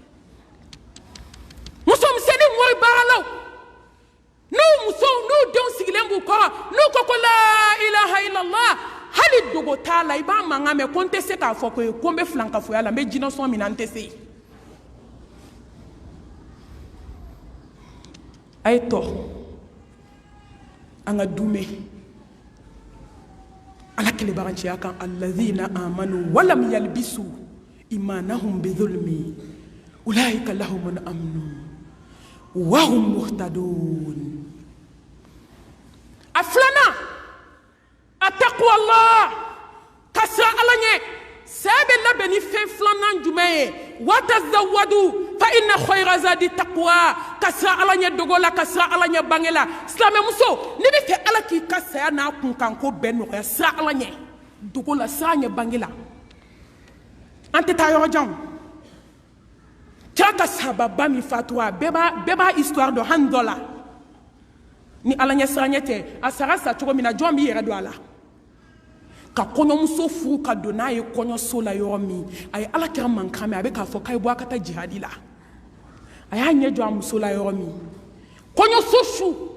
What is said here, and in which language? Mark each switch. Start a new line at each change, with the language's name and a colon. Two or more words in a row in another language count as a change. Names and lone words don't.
Bambara: musomisɛnnin mɔri baaralaw n'u denw sigilen b'u kɔrɔ n'u ko ko
Arabic: لا إله إلا الله
Bambara: hali dogo t'a la I b'a mankan mɛn ko n tɛ se k'a fɔ ko ye ko n bɛ filankafoya la n bɛ jinɛsɔn min na n tɛ se a ye tɔ an ka dume Ala kelebaganciya kan
Arabic: الذين آمنوا ولم يلبسوا إيمانهم بظلم أولئك لهم الأمن وهم مهتدون
Bambara: a filanan a taqwa Allah ka siran Ala ɲɛ saya bɛ labɛn ni fɛn filanan jumɛn ye
Arabic: وتزودوا فإن خير زاد التقوى
Bambara: ka siran Ala ɲɛ dogo la ka siran Ala ɲɛ bange la silamɛmuso n'i bɛ fɛ Ala k'i ka saya n'a kunkanko bɛɛ nɔgɔya siran Ala ɲɛ dogo la siran ɲɛ bange la an tɛ taa yɔrɔ jan cɛ ka sababa min fatura bɛɛ b'a histoire dɔn hali dɔ la ni Ala ɲɛ siran ɲɛ tɛ a sara sa cogo min na jɔn b'i yɛrɛ don a la ka kɔɲɔmuso furu ka don n'a ye kɔɲɔso la yɔrɔ min a ye Ala kira mankan mɛn a bɛ k'a fɔ k'a ye bɔ a ka taa jihadi la a y'a ɲɛ jɔ a muso la yɔrɔ min kɔɲɔso su